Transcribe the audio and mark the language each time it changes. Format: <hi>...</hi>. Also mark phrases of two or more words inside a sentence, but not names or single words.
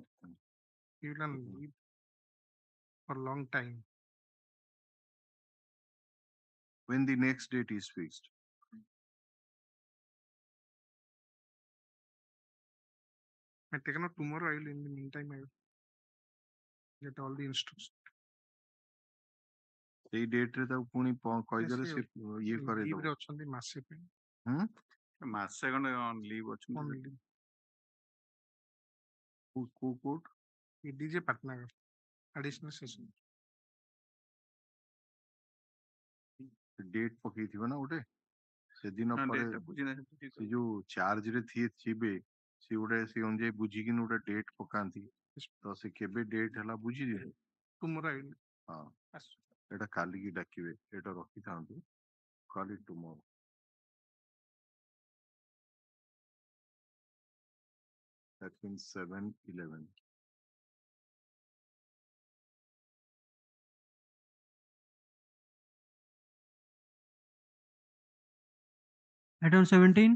<en>He will on leave for a long time. When the next date is fixed? I take out tomorrow. I will. In the meantime, I will get all the instructions.</en> <or>ସେଇ ଡେଟରେ ତାକୁ ପୁଣି କହିଦେଲେ ସେ ଇଏ କରେଇଦବ। ଲିଭରେ ଅଛନ୍ତି ମାସେ ପାଇଁ। ମାସେ ଖଣ୍ଡେ</or> <en>on leave</en> <or>ଅଛନ୍ତି। କୋଉ କୋର୍ଟ? ଡିଜେ ପାଟନାଗର</or> <en>additional session.</en> <or>ଡେଟ୍ ପକେଇଥିବ ନା ଗୋଟେ ସେଦିନ ପରେ ସେ ଯୋଉ ଚାର୍ଜ ରେ ଥିବେ ସେ ଗୋଟେ ସେ ଅନୁଯାୟୀ ବୁଝିକିନି ଗୋଟେ ଡେଟ୍ ପକାନ୍ତି ତ ସେ କେବେ ଡେଟ୍ ହେଲା ବୁଝିଯିବେ। ହଁ ଏଇଟା କାଲିକି ଡାକିବେ ଏଇଟା ରଖିଥାନ୍ତୁ କାଲି ଟୁମୋରୋ।</or> <en>That means 7/11. Item 17.</en>